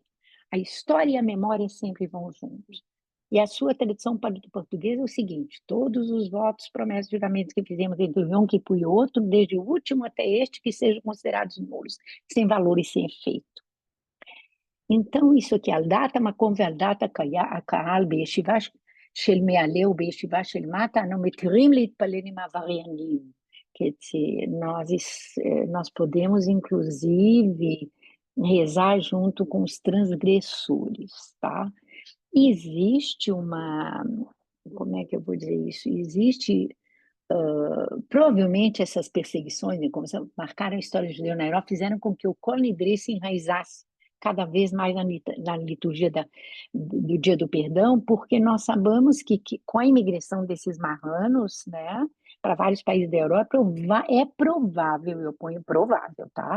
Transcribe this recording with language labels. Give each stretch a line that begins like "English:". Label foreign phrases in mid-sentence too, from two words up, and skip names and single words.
Portuguese: A história e a memória sempre vão juntos. E a sua tradução para o português é o seguinte, todos os votos, promessas e juramentos que fizemos entre um e outro, desde o último até este, que sejam considerados nulos, sem valor e sem efeito. então, isso aqui,
Hebrew: על דעת המקום ועל דעת הקהל בישיבה של מעלה ובישיבה של מטה, אנו מתירים להתפלל עם העבריינים.
Portuguese: Quer dizer, nós podemos, inclusive, rezar junto com os transgressores, tá? Existe como é que eu vou dizer isso? Provavelmente essas perseguições, como marcaram a história judeu na Europa, fizeram com que o Colin Drey se enraizasse cada vez mais na liturgia do Dia do Perdão, porque nós sabemos que com a imigração desses marranos, né, para vários países da Europa, é provável, eu ponho provável, tá?